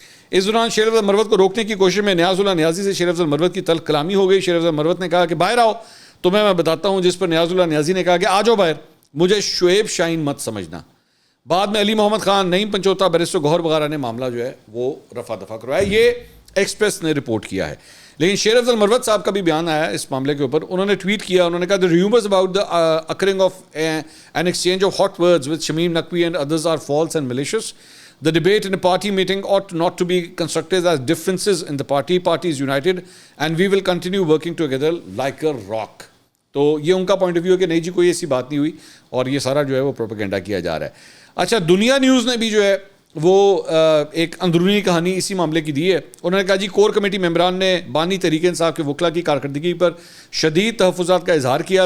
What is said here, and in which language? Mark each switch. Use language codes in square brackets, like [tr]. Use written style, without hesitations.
[ur] اس دوران شیر افضل مروت کو روکنے کی کوشش میں نیاز اللہ نیازی سے شیر افضل مروت کی تلخ کلامی ہو گئی. شیر افضل مروت نے کہا کہ باہر آؤ تمہیں میں بتاتا ہوں, جس پر نیاز اللہ نیازی نے کہا کہ آ جاؤ باہر, مجھے شعیب شاہین مت سمجھنا. بعد میں علی محمد خان, نعیم پنچوتا, بیرسٹر گوہر وغیرہ نے معاملہ جو ہے وہ رفع دفع کروایا. یہ ایکسپریس نے رپورٹ کیا ہے. لیکن شیر افضل مروت صاحب کا بھی بیان آیا اس معاملے کے اوپر. انہوں نے ٹویٹ کیا, انہوں نے کہا [en] the rumors about the occurring of an exchange of hot words with Shamim Naqvi and others are false and malicious. The debate in a party meeting ought not to be constructed as differences in the party. Party is united and we will continue working together like a rock. [ur] تو یہ ان کا point of view ہے کہ نہیں جی کوئی ایسی بات نہیں ہوئی اور یہ سارا جو ہے وہ پروپیگنڈا کیا جا رہا ہے. اچھا, دنیا نیوز نے بھی جو ہے وہ ایک اندرونی کہانی اسی معاملے کی دی ہے. انہوں نے کہا جی کور کمیٹی ممبران نے بانی تحریک انصاف کے وکلا کی کارکردگی پر شدید تحفظات کا اظہار کیا.